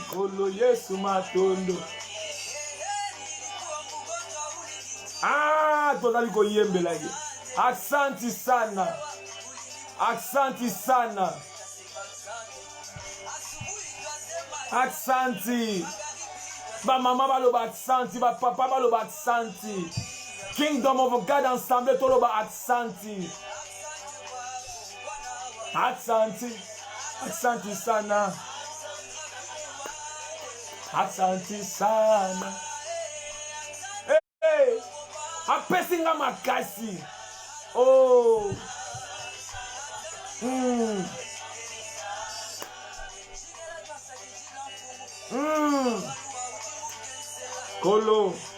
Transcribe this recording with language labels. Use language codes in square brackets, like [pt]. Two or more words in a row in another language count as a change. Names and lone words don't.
[ln] Kolo Yesu matondo. Tozali koyembela ye. [sw] Aksanti sana. Aksanti. [ln] Ba mama baloba aksanti. Ba papa baloba aksanti. [en] Kingdom of God [ln] ensemble toloba aksanti. [sw] Aksanti sana. [ln] Hey. Apesinga makasi. Kolo.